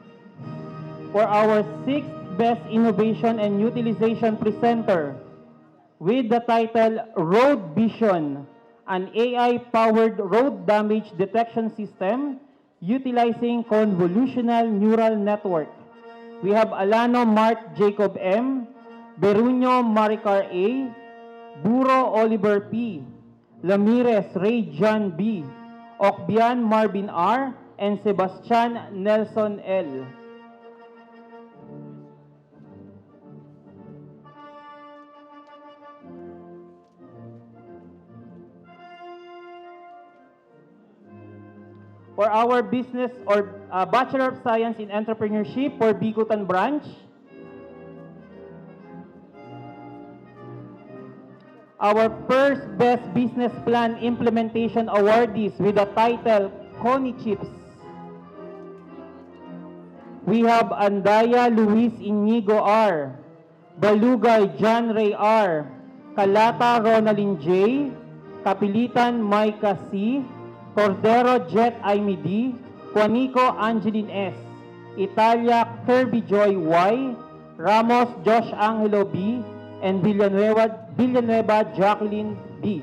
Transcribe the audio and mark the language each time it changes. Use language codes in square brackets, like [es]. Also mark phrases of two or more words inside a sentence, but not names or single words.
[en] For our sixth Best Innovation and Utilization Presenter with the title Road Vision, an AI-powered road damage detection system utilizing convolutional neural network. We have Alano Mark Jacob M., Beruño Maricar A., Buro Oliver P., Ramirez Ray John B., Okbian Marvin R., and Sebastian Nelson L. For our business or Bachelor of Science in Entrepreneurship for Bicutan branch, our first Best Business Plan Implementation awardees with the title Connie Chips. We have Andaya Luis Inigo R., Balugay John Ray R., Kalata Ronaldin J., Kapilitan Micah C., Cordero Jet Aimee D., Juanico Angeline S., Italia Kirby Joy Y., Ramos Josh Angelo B., and Villanueva Jacqueline B.